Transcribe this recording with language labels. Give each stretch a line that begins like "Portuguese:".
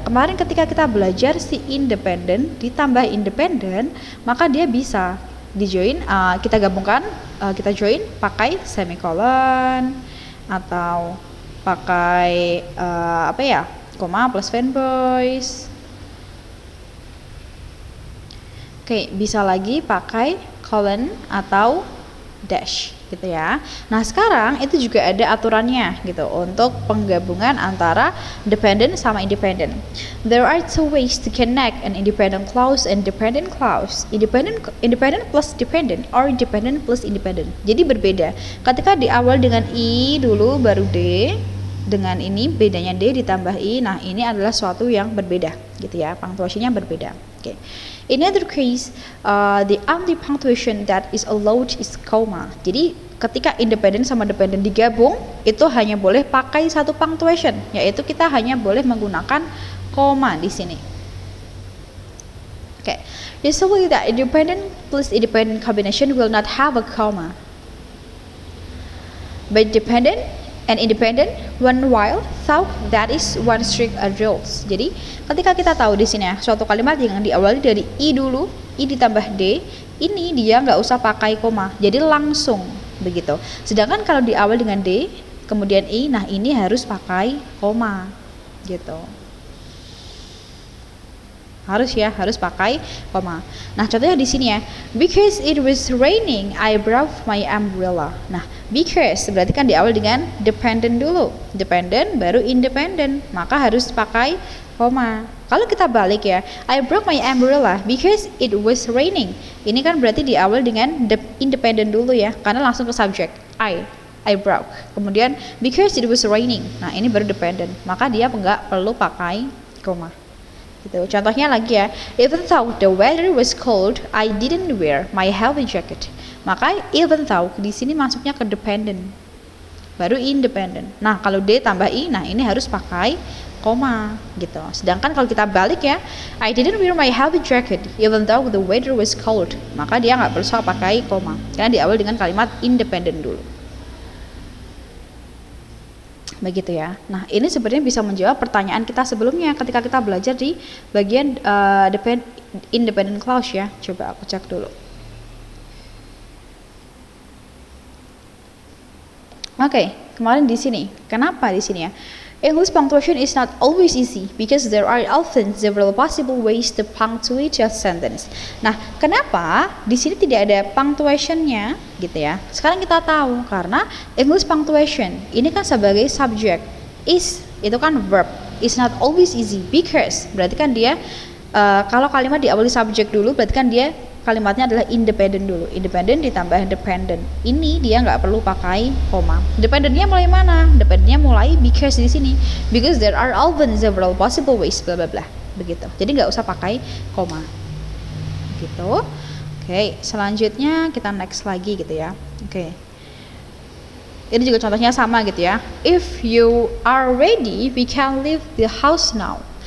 Indonesian: Kemarin ketika kita belajar si independent ditambah independent, maka dia bisa di-join, kita gabungkan, kita join pakai semicolon atau pakai koma plus fanboys. Oke, bisa lagi pakai colon atau dash gitu ya. Nah, sekarang itu juga ada aturannya gitu untuk penggabungan antara dependent sama independent.
English: There are two ways to connect an independent clause and dependent clause. Independent plus dependent or dependent plus independent.
Indonesian: Jadi berbeda. Ketika di awal dengan I dulu baru D, dengan ini bedanya D ditambah I. Nah, ini adalah suatu yang berbeda gitu ya, punctuation-nya berbeda.
English: Okay. In other case, the only punctuation that is allowed is comma.
Indonesian: Jadi ketika independent sama dependent digabung, itu hanya boleh pakai satu punctuation, yaitu kita hanya boleh menggunakan koma di sini.
English: Okay. Usually that independent plus independent combination will not have a comma. But dependent and independent one while thought that is one strict rules.
Indonesian: Jadi ketika kita tahu di sini ya suatu kalimat yang diawali dari I dulu, I ditambah D, ini dia nggak usah pakai koma, jadi langsung begitu. Sedangkan kalau diawali dengan D kemudian I, nah ini harus pakai koma gitu. Harus pakai koma. Nah, contohnya di sini ya.
English: Because it was raining, I brought my umbrella.
Indonesian: Nah, because berarti kan diawal dengan dependent dulu. Dependent baru independent, maka harus pakai koma. Kalau kita balik ya,
English: I brought my umbrella because it was raining.
Indonesian: Ini kan berarti diawal dengan independent dulu ya, karena langsung ke subject.
English: I brought.
Indonesian: Kemudian
English: because it was raining.
Indonesian: Nah, ini baru
English: dependent.
Indonesian: Maka dia nggak perlu pakai koma. Gitu. Contohnya lagi ya,
English: even though the weather was cold, I didn't wear my heavy jacket.
Indonesian: Maka even though di sini masuknya ke dependent, baru independent. Nah kalau D tambah I, nah ini harus pakai koma gitu. Sedangkan kalau kita balik ya,
English: I didn't wear my heavy jacket even though the weather was cold.
Indonesian: Maka dia nggak perlu pakai koma, karena diawali dengan kalimat independent dulu. Begitu ya. Nah, ini sebenarnya bisa menjawab pertanyaan kita sebelumnya ketika kita belajar di bagian independent clause ya. Coba aku cek dulu. Oke, kemarin di sini. Kenapa di sini ya?
English: English punctuation is not always easy because there are often several possible ways to punctuate a sentence.
Indonesian: Nah, kenapa di sini tidak ada punctuation-nya gitu ya? Sekarang kita tahu karena English punctuation ini kan sebagai subject, is itu kan verb,
English: is not always easy because
Indonesian: berarti kan dia kalau kalimat diawali subject dulu berarti kan dia kalimatnya adalah independent dulu. Independent ditambah dependent. Ini dia nggak perlu pakai koma. Dependentnya mulai mana? Dependentnya mulai because di sini.
English: Because there are often several possible ways bla bla bla.
Indonesian: Begitu. Jadi nggak usah pakai koma. Gitu. Oke, selanjutnya kita next lagi gitu ya. Oke. Ini juga contohnya sama gitu ya.
English: If you are ready, we can leave the house now.